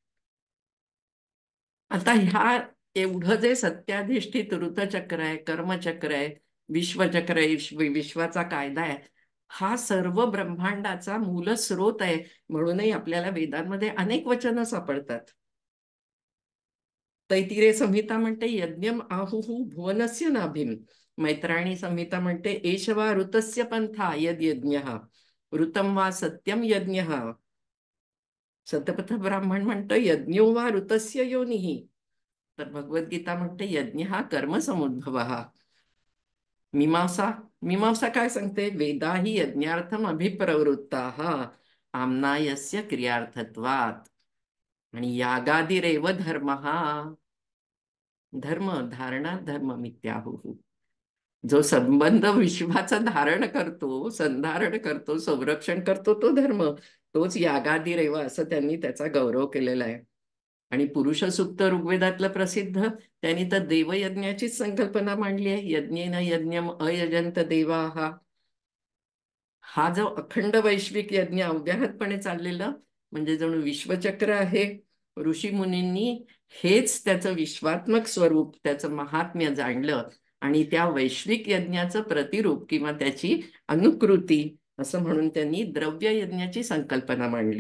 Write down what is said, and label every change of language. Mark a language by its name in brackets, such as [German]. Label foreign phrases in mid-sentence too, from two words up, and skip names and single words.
[Marathi] आता ह्या एवढं जे सत्याधिष्ठित ऋतचक्र आहे, कर्मचक्र आहे, विश्वचक्र आहे, विश्वाचा कायदा आहे, हा सर्व ब्रह्मांडाचा मूल स्रोत आहे. म्हणूनही आपल्याला वेदांमध्ये अनेक वचनं सापडतात. तैतिरे संहिता म्हणते [Sanskrit] यज्ञम आहुहु भुवनस्य नाभिम. [Marathi] मैत्राणी संहिता म्हणते [Sanskrit] एषवा ऋतस्य पंथा यद यज्ञ, ऋतम वा सत्यम यज्ञ. [Marathi] सतपथ ब्राह्मण म्हणतं [Sanskrit] यज्ञो वा ऋतस्य योनिही. [Marathi] तर भगवद्गीता म्हणते यज्ञ हा कर्मसमुद्भव. मीमांसा मीमांसा काय सांगते, [Sanskrit] वेदा ही यज्ञार्थम अभिप्रवृत्ता आमनायस्य क्रियार्थत्वात. आणि यागादिरेव धर्म, धर्म धारणा धर्म मित्याहु. [Marathi] जो संबंध विश्वाचं धारण करतो, संधारण करतो, संरक्षण करतो तो धर्म, तोच यागादिरेव असं त्यांनी त्याचा गौरव केलेला आहे. आणि पुरुष सूक्त ऋग्वेदातलं प्रसिद्ध, त्यांनी तर देवयज्ञाचीच संकल्पना मांडली आहे. [Sanskrit] यज्ञेन यज्ञम अयजंत देवाः. [Marathi] हा जो अखंड वैश्विक यज्ञ अव्याहतपणे चाललेला म्हणजे जणू विश्वचक्र आहे. ऋषी मुनींनी हेच त्याचं विश्वात्मक स्वरूप, त्याचं महात्म्य जाणलं आणि त्या वैश्विक यज्ञाचं प्रतिरूप किंवा त्याची अनुकृती असं म्हणून त्यांनी द्रव्य यज्ञाची संकल्पना मांडली.